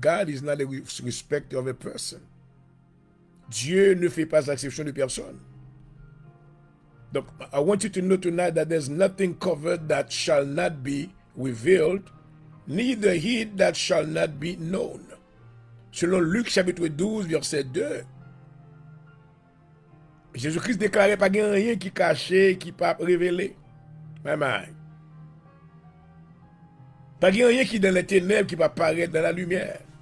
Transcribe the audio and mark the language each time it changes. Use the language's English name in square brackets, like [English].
[English] God is not a respecter of a person. [French] Dieu ne fait pas exception de personne. [English] Donc, I want you to know tonight that there's nothing covered that shall not be revealed, neither hid that shall not be known. [French] Selon Luc chapitre 12, verset 2, Jésus-Christ déclarait pas qu'il n'y a rien qui caché, qui pas révélé. Pas qu'il n'y a rien qui est dans les ténèbres, qui va apparaître dans la lumière.